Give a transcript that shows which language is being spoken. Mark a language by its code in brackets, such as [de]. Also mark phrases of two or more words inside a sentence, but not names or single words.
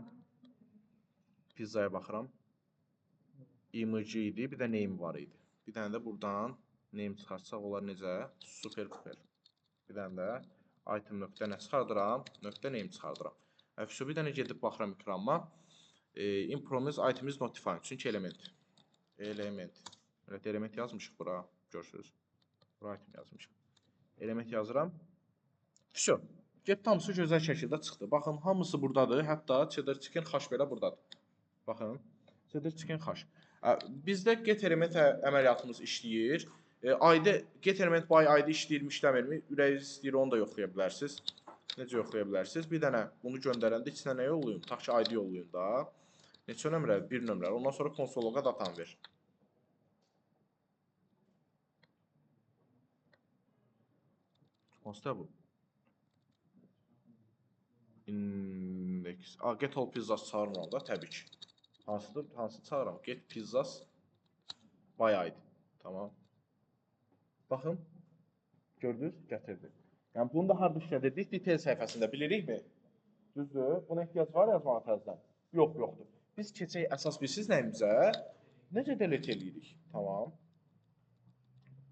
[az] Pizzaya baxıram. Image idi, bir də name var idi. Bir dənə də buradan name çıxartsaq olar necə? Super. Bir dənə də item nöqtə nə çıxardıram? Nöqtə name çıxardıram. Vso, bir dənə gedib baxıram ekranıma. [en] Impromise item is notified. [az] Çünki element. Element yazmışıq bura. Görürsünüz. Bura item yazmışıq. Element yazıram. Vso. Get hamısı gözəl şəkildə çıxdı. Baxın, hamısı buradadır. Hətta cheddar chicken xaş belə buradadır. Baxın. Cheddar chicken xaş. Bizdə [en] get element [az] əməliyyatımız işləyir. [en] Get element by ID [az] işləyirmi, işləmirmi? Ürəyiniz istəyir, onu da yoxlaya bilərsiniz. Necə yoxlaya bilərsiniz? Bir dənə bunu göndərəndə içinə nə yollayın? Tutaq ki, ID yollayın da. Neçə nömrə? Bir nömrə. Ondan sonra konsoloqa datanı ver. Tutmazsa bu. Index. [en] Get all pizzas [az] çağırmıram da təbii ki. Hansıdır? Hansı çağıram? [en] Get pizzas by ID. Tamam. [az] Baxın. Gördünüz? Gətirdi. Yəni bunu da harda işlədirdik? Detail səhifəsində bilirikmi? Düzdür? Buna ehtiyac var yazmağa təzədən? Yoxdur. Biz keçək əsas bilsiz nəyimizə? Necə delete eləyirik?